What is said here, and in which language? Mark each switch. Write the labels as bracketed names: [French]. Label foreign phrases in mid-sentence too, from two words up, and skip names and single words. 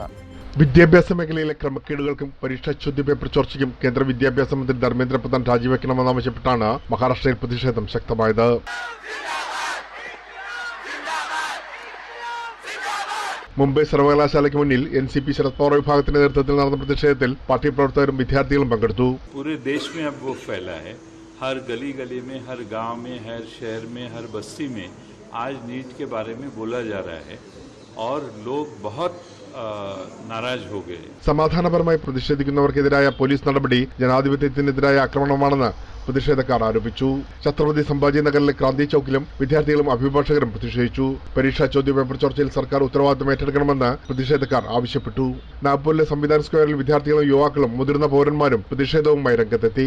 [Malayalam] വിദ്യാഭ്യാസ മേഖലയിലെ ക്രമക്കേടുകൾക്കും പരീക്ഷാ ചോദ്യപേപ്പർ ചോർച്ചയ്ക്കും കേന്ദ്ര വിദ്യാഭ്യാസ മന്ത്രി ധർമ്മേന്ദ്ര പ്രധാൻ രാജിവെക്കണമെന്നാവശ്യപ്പെട്ടാണ് മഹാരാഷ്ട്രയിൽ പ്രതിഷേധം ശക്തമായത്. മുംബൈ സർവകലാശാലയ്ക്ക് മുന്നിൽ NCP ശരത് പവാർ വിഭാഗത്തിന്റെ നേതൃത്വത്തിൽ നടന്ന പ്രതിഷേധത്തിൽ പാർട്ടി പ്രവർത്തകരും വിദ്യാർത്ഥികളും പങ്കെടുത്തു. [Hindi] पूरे देश में अब वो फैला है, हर गली गली में, हर गांव में, हर शहर में, हर बस्ती में आज नीट के बारे में बोला जा रहा है और लोग बहुत नाराज हो गए. [Malayalam] സമാധാനപരമായി പ്രതിഷേധിക്കുന്നവർക്കെതിരായ പോലീസ് നടപടി ജനാധിപത്യത്തിനെതിരായ ആക്രമണമാണെന്ന് പ്രതിഷേധക്കാർ ആരോപിച്ചു. ഛത്രപതി സംഭാജി നഗറിലെ ക്രാന്തി ചൌക്കിലും വിദ്യാർത്ഥികളും അഭിഭാഷകരും പ്രതിഷേധിച്ചു. പരീക്ഷാ ചോദ്യപേപ്പർ ചോർച്ചയിൽ സർക്കാർ ഉത്തരവാദിത്തം ഏറ്റെടുക്കണമെന്ന് പ്രതിഷേധക്കാർ ആവശ്യപ്പെട്ടു. നാഗ്പൂരിലെ സംവിധാൻ സ്ക്വയറിൽ വിദ്യാർത്ഥികളും യുവാക്കളും മുതിർന്ന പൗരന്മാരും പ്രതിഷേധവുമായി രംഗത്തെത്തി.